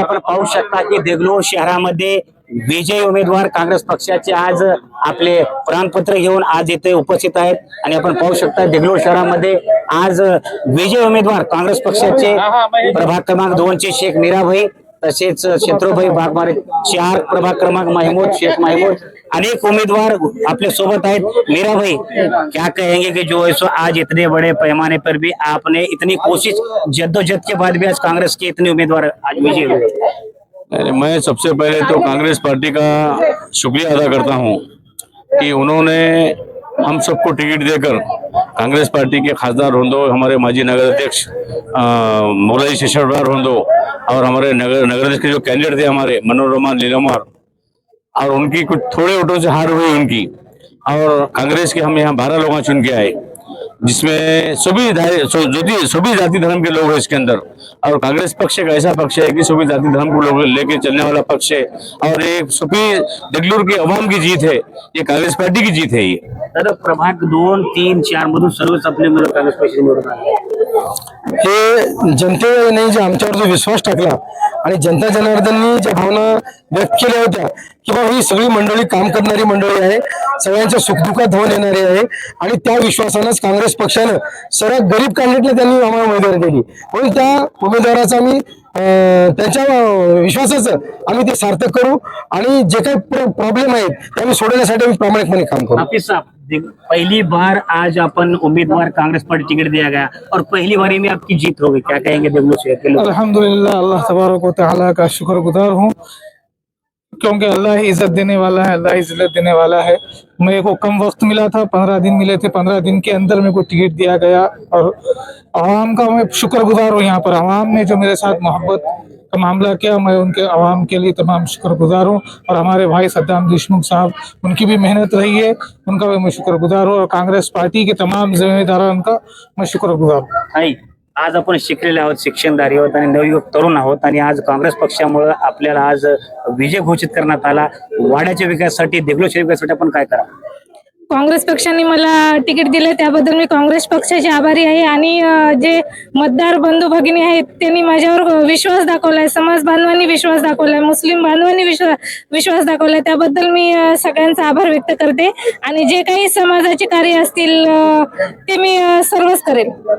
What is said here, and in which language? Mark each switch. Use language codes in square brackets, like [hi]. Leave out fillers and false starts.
[mr] आपण पाहू शकता की देगलूर शहरामध्ये विजयी उमेदवार काँग्रेस पक्षाचे आज आपले प्रमाणपत्र घेऊन आज इथे उपस्थित आहेत आणि आपण पाहू शकता देगलूर शहरामध्ये आज विजयी उमेदवार काँग्रेस पक्षाचे प्रभाग क्रमांक 2 चे शेख मीराभाई, तसेच शत्रुभाई बागमारे, 4 प्रभाग क्रमांक महमूद शेख महमूद, [hi] अनेक उम्मीदवार अपने सोबत है। मीरा भाई, क्या कहेंगे कि जो है सो आज इतने बड़े पैमाने पर भी आपने इतनी कोशिश जद्दोजहद के बाद भी आज कांग्रेस के इतने उम्मीदवार आज विजयी हुए? मैं सबसे पहले तो कांग्रेस पार्टी का शुक्रिया अदा करता हूं कि उन्होंने हम सबको टिकट देकर कांग्रेस पार्टी के खासदार हों दो, हमारे माजी नगर अध्यक्ष मुगलाई शेषवार हों दो, और हमारे नगर अध्यक्ष के जो कैंडिडेट थे हमारे मनोरमा नीलमवार, और उनकी कुछ थोड़े वोटों से हार हुई उनकी, और कांग्रेस के हम यहाँ 12 लोग चुन के आए, जिसमें सभी जाति धर्म के लोग हैं इसके अंदर। और कांग्रेस पक्ष एक ऐसा पक्ष है कि सभी जाति धर्म को लोग लेके चलने वाला पक्ष है, और एक सभी देगलूर की अवाम की जीत है, ये कांग्रेस पार्टी की जीत है। ये [mr] दादा प्रभाग 2, 3, 4 मधून सर्वच आपले काँग्रेस पक्ष निवडून आले। हे जनतेने जे आमच्यावर जो विश्वास टाकला आणि जनता जनार्दननी ज्या भावना व्यक्त केल्या होत्या की बाबा ही सगळी मंडळी काम करणारी मंडळी आहे, सगळ्यांच्या सुखदुःखात धावून येणारी आहे, आणि त्या विश्वासानंच काँग्रेस पक्षानं सर्वात गरीब कॅन्डिडेटला त्यांनी आम्हाला उमेदवारी दिली, म्हणून त्या उमेदवाराचा आम्ही त्यांच्या विश्वासाचं आम्ही ते सार्थक करू आणि जे काही प्रॉब्लेम आहेत ते आम्ही सोडवण्यासाठी आम्ही प्रामाणिकपणे काम करू। [hi] हाफिज साहब, पहली बार आज अपन उम्मीदवार कांग्रेस पार्टी टिकट दिया गया और पहली बारी में आपकी जीत हो गई, क्या कहेंगे देगलूर शहर के लोग? अल्हम्दुलिल्लाह, अल्लाह तबारक व तआला का शुक्रगुजार हूँ, क्योंकि अल्लाह ही इज्जत देने वाला है, अल्लाह ही इज्जत देने वाला है। मेरे को कम वक्त मिला था, 15 दिन मिले थे, 15 दिन के अंदर मेरे को टिकट दिया गया, और आवाम का मैं शुक्रगुजार हूँ। यहाँ पर आवाम ने जो मेरे साथ मोहब्बत का मामला किया, मैं उनके आवाम के लिए तमाम शुक्रगुजार हूँ। और हमारे भाई सद्दाम देशमुख साहब, उनकी भी मेहनत रही है, उनका भी मैं शुक्रगुजार हूँ, और कांग्रेस पार्टी के तमाम जिम्मेदारों का मैं शुक्रगुजार हूँ। [mr] आज आपण शिकलेले आहोत, शिक्षणधारी आहोत आणि नवयुवक तरुण आहोत, आणि आज काँग्रेस पक्षामुळे आपल्याला आज विजय घोषित करण्यात आला। वाड्याच्या विकासासाठी, देगलूर शहर विकासासाठी आपण काय करा? काँग्रेस पक्षाने मला तिकीट दिले त्याबद्दल मी काँग्रेस पक्षाचे आभारी आहे, आणि जे मतदार बंधू भगिनी आहेत त्यांनी माझ्यावर विश्वास दाखवलाय, समाज बांधवांनी विश्वास दाखवलाय, मुस्लिम बांधवांनी विश्वास दाखवलाय, त्याबद्दल मी सगळ्यांचा आभार व्यक्त करते, आणि जे काही समाजाचे कार्य असतील ते मी सर्वच करेन।